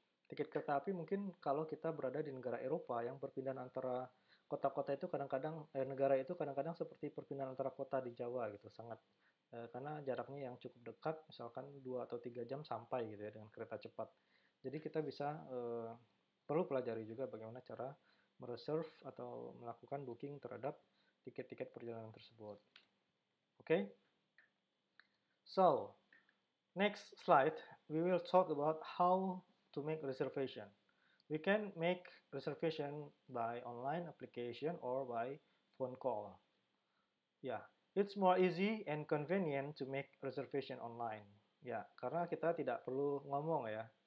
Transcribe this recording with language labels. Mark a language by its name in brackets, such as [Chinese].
[Indonesian] Tiket kereta api mungkin kalau kita berada di negara Eropa yang perpindahan antara kota-kota itu kadang-kadang negara itu kadang-kadang seperti perpindahan antara kota di Jawa gitu, sangat karena jaraknya yang cukup dekat, misalkan 2 atau 3 jam sampai gitu ya dengan kereta cepat. Jadi kita bisa perlu pelajari juga bagaimana cara mereserve atau melakukan booking terhadap tiket-tiket perjalanan tersebut. Oke? Okay? [English] So, next slide, we will talk about how to make reservation. We can make reservation by online application or by phone call. Yeah, it's more easy and convenient to make reservation online. [Indonesian] Ya, karena kita tidak perlu ngomong ya.